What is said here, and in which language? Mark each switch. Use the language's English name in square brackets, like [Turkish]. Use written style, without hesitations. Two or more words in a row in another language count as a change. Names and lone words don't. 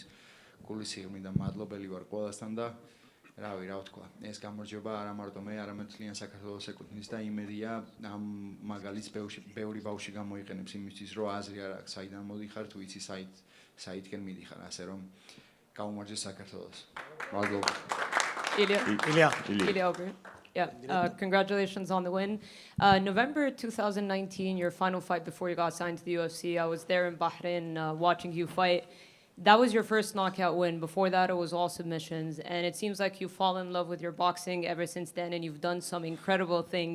[Georgian] გული სიღრმიდან მადლობელი ვარ ყველასთან და რავი, რა ვთქვა, ეს გამარჯვება არა მარტო მე, არამედ მთლიან საქართველოს ეკუთვნის და იმედია ამ მაგალითს ბევრი ბავშვი გამოიყენებს იმისთვის, რომ აზრი არ აქვს, საიდან მოდიხარ, თუ იცი საითკენ მიდიხარ, ასე რომ გაუმარჯოს საქართველოს. მადლობა. [English] Ilia. Yeah, congratulations on the win. November 2019, your final fight before you got signed to the UFC. I was there in Bahrain watching you fight. That was your first knockout win. Before that, it was all submissions. And it seems like you've fallen in love with your boxing ever since then, and you've done some incredible things.